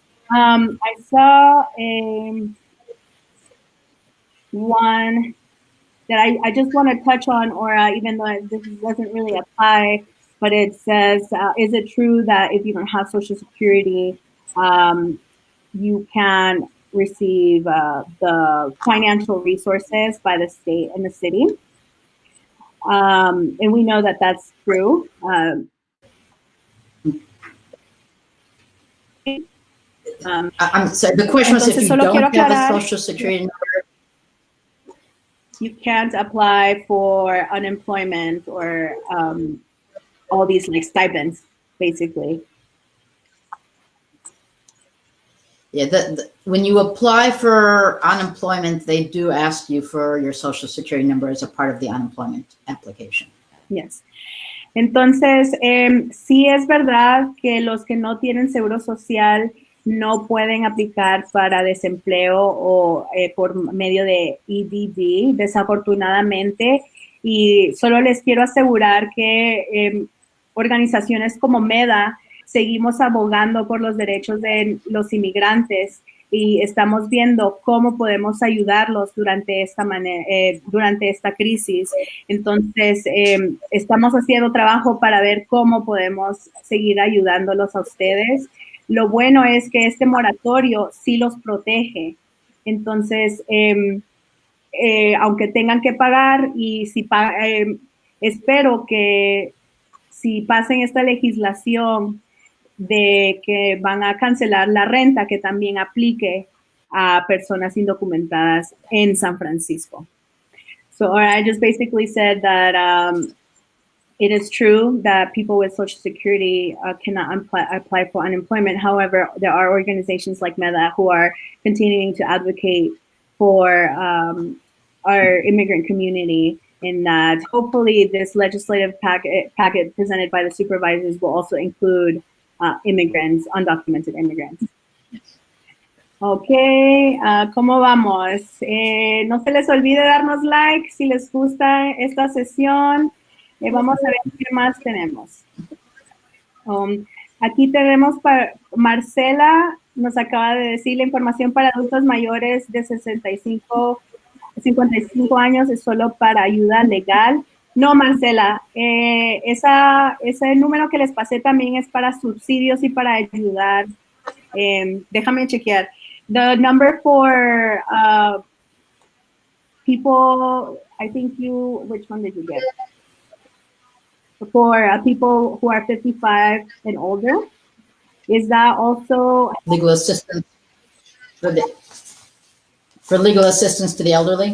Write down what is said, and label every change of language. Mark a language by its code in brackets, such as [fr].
[en] I saw one that I just want to touch on, or even though this doesn't really apply, but it says, is it true that if you don't have Social Security, you can receive the financial resources by the state and the city? And we know that that's true. I'm sorry, the question was if you don't have a Social Security number, you can't apply for unemployment or all these like stipends, basically. Yeah, when you apply for unemployment, they do ask you for your Social Security number as a part of the unemployment application. Yes. [es] Entonces, sí es verdad que los que no tienen seguro social no pueden aplicar para desempleo o por medio de EDD, desafortunadamente. Y solo les quiero asegurar que organizaciones como MEDA seguimos abogando por los derechos de los inmigrantes y estamos viendo cómo podemos ayudarlos durante esta crisis. Entonces, estamos haciendo trabajo para ver cómo podemos seguir ayudándolos a ustedes. Lo bueno es que este moratorio sí los protege. Entonces, aunque tengan que pagar y espero que si pasen esta legislación de que van a cancelar la renta, que también aplique a personas indocumentadas en San Francisco. [en] So I just basically said that it is true that people with Social Security cannot apply for unemployment. However, there are organizations like MEDA who are continuing to advocate for our immigrant community, in that hopefully this legislative packet presented by the supervisors will also include immigrants, undocumented immigrants. [es] Ok, ¿cómo vamos? No se les olvide darnos like si les gusta esta sesión. Vamos a ver qué más tenemos. Aquí tenemos para Marcela, nos acaba de decir la información para adultos mayores de 55 años es solo para ayuda legal. No, Marcela, ese número que les pasé también es para subsidios y para ayudar. Déjame chequear. [en] The number for people, I think which one did you get? For people who are 55 and older, is that also legal assistance for legal assistance to the elderly?